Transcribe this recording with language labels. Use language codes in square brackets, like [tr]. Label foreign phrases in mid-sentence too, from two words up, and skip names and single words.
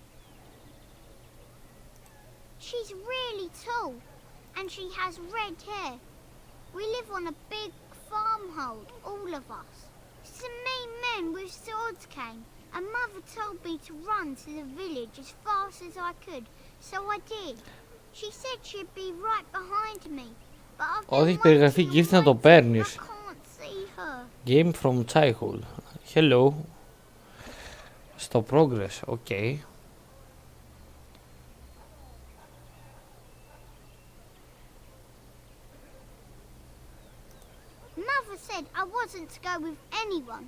[en] She's really tall, and she has red hair. We live on a big farmhold, all of us. Some mean men with swords came, and Mother told me to run to the village as fast as I could, so I did. She said she'd be right behind me. [el] Ό,τι έχει περιγραφεί gift να το παίρνεις. [en] Game from childhood. Hello. Στο progress. Okay. Mother said I wasn't to go with anyone.